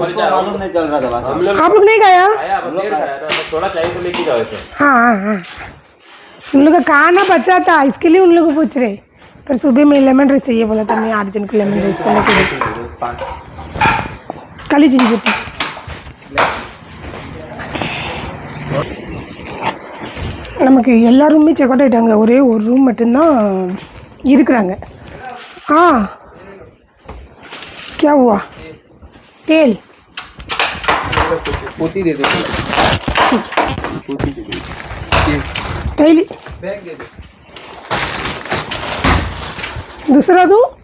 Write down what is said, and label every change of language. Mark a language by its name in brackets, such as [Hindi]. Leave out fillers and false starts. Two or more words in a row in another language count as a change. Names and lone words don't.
[Hindi] मालूम नहीं चल रहा था। आप लोग नहीं खाया? थोड़ा चाहिए तो लेके जाओ। हाँ, उन लोग का खाना बचा था, इसके लिए उन लोग को पूछ रहे। पर सुबह में [English] lemon rice [Hindi] चाहिए बोला था, मैं 8 जन को [English] lemon rice [Hindi] बना के काली जिंजटी। [Tamil] நமக்கு எல்லா ரூமே [English] check out [Tamil] ஆகிட்டாங்க. ஒரே ஒரு ரூம் மட்டும்தான் இருக்கிறாங்க. [Hindi] क्या हुआ? तेल पोती दे दो, पोती दे दो, तेल बैग दे दो, दूसरा दो।